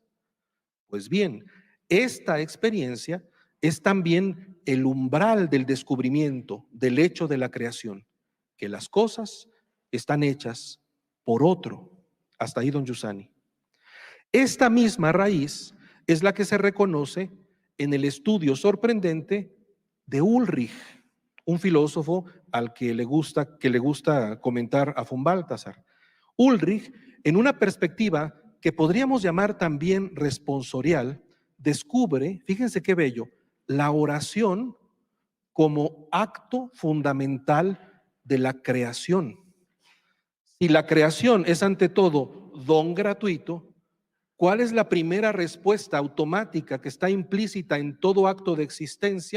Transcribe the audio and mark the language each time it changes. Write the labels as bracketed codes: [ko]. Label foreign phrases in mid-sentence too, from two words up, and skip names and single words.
[es] Pues bien, esta experiencia es también el umbral del descubrimiento del hecho de la creación, que las cosas están hechas por otro. Hasta ahí don Giussani. Esta misma raíz es la que se reconoce en el estudio sorprendente de Ulrich, un filósofo al que le gusta comentar a von Balthasar. Ulrich, en una perspectiva que podríamos llamar también responsorial, descubre, fíjense qué bello, la oración como acto fundamental de la creación. Si la creación es ante todo don gratuito, ¿cuál es la primera respuesta automática que está implícita en todo acto de existencia?